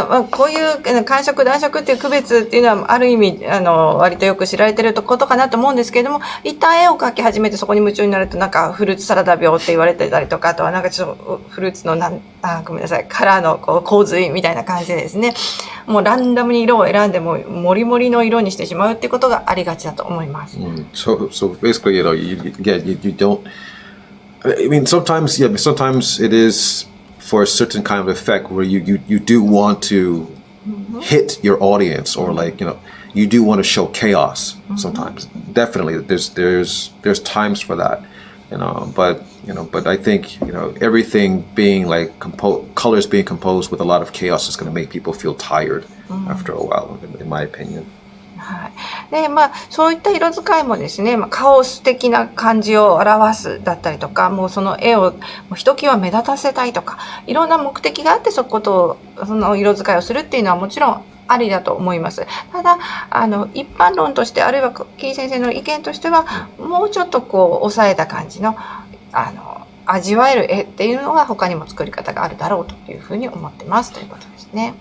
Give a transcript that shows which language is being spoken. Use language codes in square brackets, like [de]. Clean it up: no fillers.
[ja] こういう寒色暖色っていう区別っていうのはある意味割とよく知られてることかなと思うんですけれども、一旦絵を描き始めてそこに夢中になるとなんかフルーツサラダ病って言われてたりとか、あとはなんかちょっとフルーツのごめんなさい、カラーの洪水みたいな感じでですね、もうランダムに色を選んでもモリモリの色にしてしまうっていうことがありがちだと思います。 [en] So basically, you know, you don't. I mean, sometimes it is for a certain kind of effect where you do want to hit your audience, or like, you know, you do want to show chaos sometimes. Definitely there's times for that, you know, but I think, you know, everything being like colors being composed with a lot of chaos is going to make people feel tired after a while, in my opinion. [ja] はい、でそういった色使いもですね、カオス的な感じを表すだったりとか、もうその絵をひときわ目立たせたいとか、いろんな目的があってその色使いをするっていうのはもちろんありだと思います。ただ一般論として、あるいはキー先生の意見としては、もうちょっと抑えた感じの味わえる絵っていうのが他にも作り方があるだろうというふうに思ってますということですね。